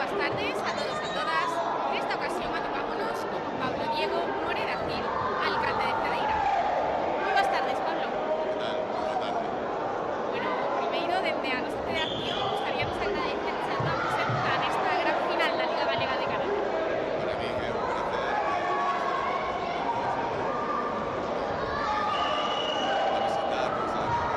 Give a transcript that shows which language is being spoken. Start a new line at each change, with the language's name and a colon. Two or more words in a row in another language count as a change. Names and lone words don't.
Spanish: tardes a todos y a todas.
Galician: En esta ocasión atopámonos con Pablo Diego Morera Gil, alcalde de Cedeira.
Spanish: Muy buenas tardes, Pablo.
Galician: Bueno, primeiro, dende a nosa federación, gustaríamos agradecer a súa presenza nesta gran final da Liga Galega de Karate. Para mí é un placer visitarnos a